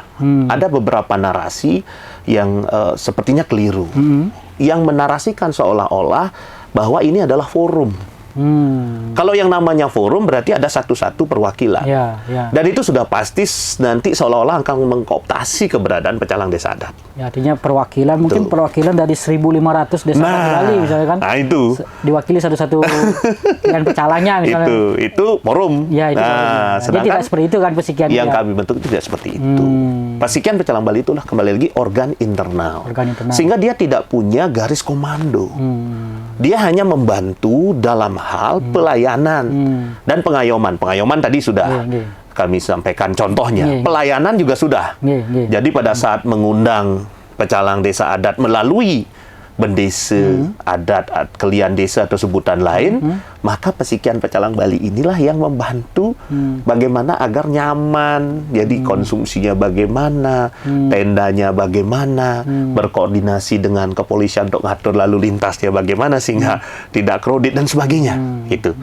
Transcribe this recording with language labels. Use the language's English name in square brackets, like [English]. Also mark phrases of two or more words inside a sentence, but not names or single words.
[Indonesian] Ada beberapa narasi yang sepertinya keliru. Yang menarasikan seolah-olah bahwa ini adalah forum. Kalau yang namanya forum berarti ada satu-satu perwakilan. Dan itu sudah pasti nanti seolah-olah akan mengkooptasi keberadaan pecalang desa adat. Artinya perwakilan, mungkin perwakilan dari 1.500 desa Bali misalnya kan. Nah, itu. Diwakili satu-satu dengan pecalangnya misalnya. Itu forum. Jadi tidak seperti itu kan Pasikian. Yang kami bentuk itu tidak seperti itu. Pasikian Pecalang Bali itulah kembali lagi organ internal. Sehingga dia tidak punya garis komando. Dia hanya membantu dalam hal pelayanan dan pengayoman. Pengayoman tadi sudah kami sampaikan contohnya. Pelayanan juga sudah. Jadi pada saat mengundang pecalang desa adat melalui bendesa adat, kelian desa atau sebutan lain, maka Pesikian Pecalang Bali inilah yang membantu bagaimana agar nyaman, jadi konsumsinya bagaimana, tendanya bagaimana, berkoordinasi dengan kepolisian untuk ngatur lalu lintasnya bagaimana sehingga tidak kredit dan sebagainya, gitu.